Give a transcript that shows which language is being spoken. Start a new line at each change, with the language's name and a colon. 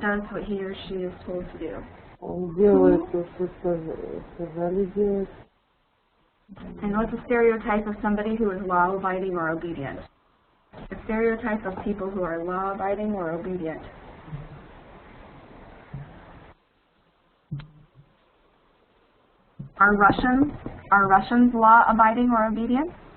English: does what he or she is told to do.
Russian: Он делает то, что сказали делать.
English: And what's a stereotype of somebody who is law-abiding or obedient? A stereotype of people who are law-abiding or obedient. Are Russians law-abiding or obedient?